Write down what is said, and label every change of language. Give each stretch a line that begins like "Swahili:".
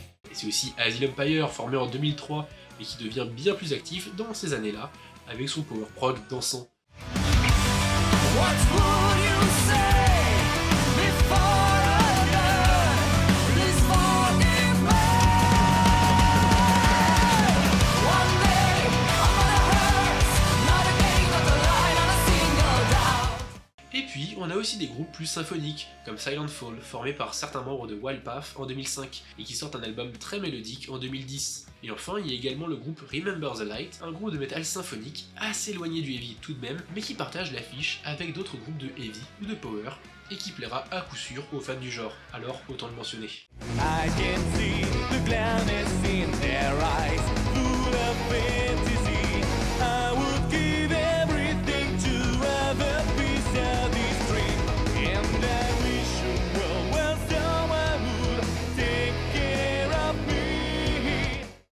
French: Et c'est aussi Asylum Empire, formé en 2003, et qui devient bien plus actif dans ces années-là, avec son power prog dansant.
English: What would you say before I die? Please forgive me. One day I'm gonna hurt, not again, not a line on a single doubt.
French: Et puis on a aussi des groupes plus symphoniques, comme Silent Fall, formé par certains membres de Wildpath en 2005, et qui sortent un album très mélodique en 2010. Et enfin, il y a également le groupe Remember the Light, un groupe de métal symphonique assez éloigné du heavy tout de même, mais qui partage l'affiche avec d'autres groupes de heavy ou de power, et qui plaira à coup sûr aux fans du genre, alors autant le mentionner.
English: I can see the gladness in their eyes, full of fantasy. I would give everything to have a piece of this dream, and I wish you well, someone would take care of me.